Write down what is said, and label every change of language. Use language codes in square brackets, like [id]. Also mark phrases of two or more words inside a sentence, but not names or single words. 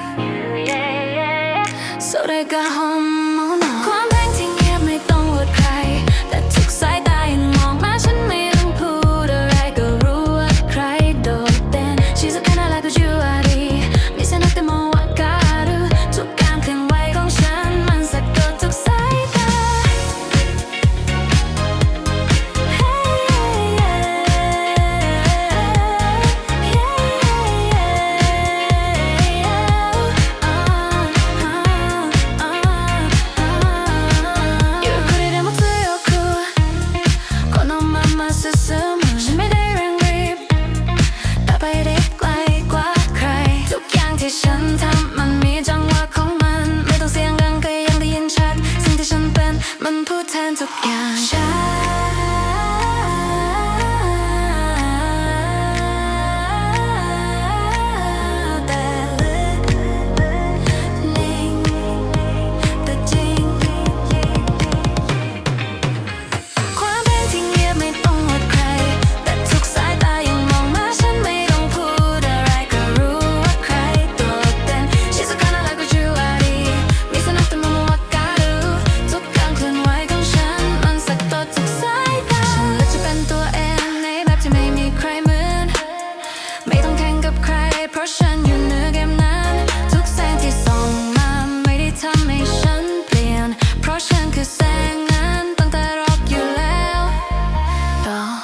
[ja] それが本物 [th] ความแรงที่เงียบไม่ต้องอวดใครแต่ทุกสายตายังมองมาฉันไม่ต้องพูดอะไรก็รู้ว่าใครโดดเด่น [ja] 静かならくじゅわり見せなくてもわかる [th] ทุกการเคลื่อนไหวของฉันมันสะกดทุกสายตา [ja] ゆっくりでも強くこのまま進む [th] ฉันไม่ได้ เร่งรีบแต่ไปได้ไกลกว่าใครทุกอย่างที่ฉันทำมันมีจังหวะของมันไม่ต้องเสียงดังก็ยังได้ยินชัดสิ่งที่ฉันเป็นมันพูดแทนทุกอย่างฉัน แต่ลึกนิ่งแต่จริงความเป็นที่เงียบไม่ต้องอวดใครแต่ทุกสายตายังมองมาฉันไม่ต้องพู ดอะไรก็รู้ว่าใครโดดเด่น [ja] 静かならくじゅわり見せなくてもわかる [th] ทุกการเคลื่อนไหวของฉันมันสะกดทุกสายตาฉันเลือกจะเป็นตัวเองในแบบที่ไม่มีใครเหมือนไม่ต้องแข่งกับใครเพราะฉันอยู่เหนือเกมนั้นทุกแสงที่ส่องมาไม่ได้ทำให้ฉันเปลี่ยนเพราะฉันคือแสงนั้นตั้งแต่รอกอยู่แล้วต่อ